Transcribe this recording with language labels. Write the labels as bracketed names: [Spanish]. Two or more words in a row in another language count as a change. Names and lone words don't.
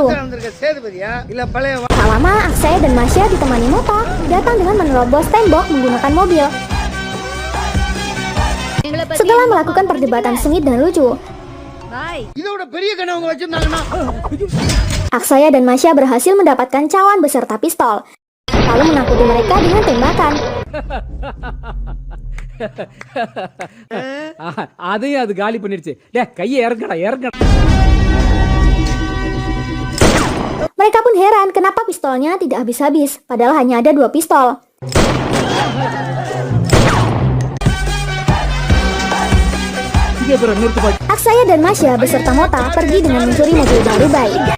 [Indonesian] Tak lama, Aksaya dan Masya ditemani Mota datang dengan menerobos tembok menggunakan mobil. Setelah melakukan perdebatan sengit dan lucu, Aksaya dan Masya berhasil mendapatkan cawan beserta pistol, lalu menakuti mereka dengan tembakan. [Tamil] அதையும் அது காலி பண்ணிருச்சு. கையை இறங்கடா இறங்கடா. [Indonesian] Mereka pun heran kenapa pistolnya tidak habis-habis, padahal hanya ada 2 pistol. Aksaya dan Masya beserta Mota pergi dengan mencuri mobil baru Bayi.